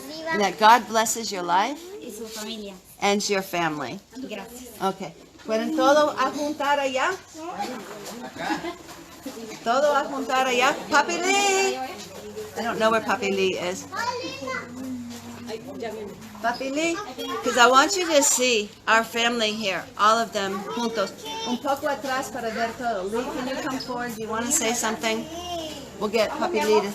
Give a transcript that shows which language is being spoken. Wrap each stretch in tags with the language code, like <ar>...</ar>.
<en>And that God blesses your life and your family. Okay.</en> <es>¿Pueden todo a juntar allá? Todo a juntar allá. Papi Lee!</es> <en>I don't know where Papi Lee is. Papi Lee, because I want you to see our family here, all of them juntos.</en> <es>Un poco atrás para ver todo.</es> <en>Lee, can you come forward? Do you want to say something? We'll get Papi Lee.</en>